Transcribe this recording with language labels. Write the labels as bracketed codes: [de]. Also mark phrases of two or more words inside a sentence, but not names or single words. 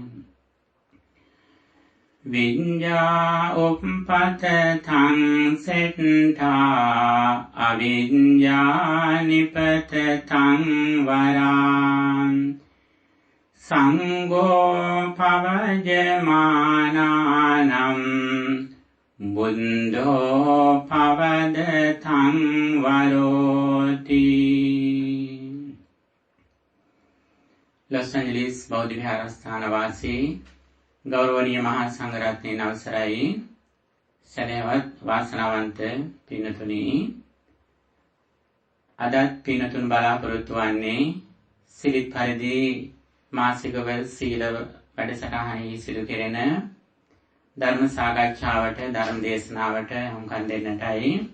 [pi] විඤ්ඤා උප්පතතං සෙට්ඨා අවිඤ්ඤා නිපතතං වරං සංඝෝ පවජමානානම් බුද්ධෝ පවදතං වරෝති. [si] ලොස් ඇන්ජලිස් බෞද්ධ විහාරස්ථාන වාසී ගෞරවනීය මහා සංඝරත්නයේ අවසරයි සදහවත් වාසනාවන්ත පින්තුනි, අදත් පින්තුන් බලාපොරොත්තු වන්නේ සිරිත් පරිදි මාසිකව සීල වැඩසටහනෙහි සිදු කෙරෙන ධර්ම සාකච්ඡාවට ධර්ම දේශනාවට හුම්කන් දෙන්නටයි.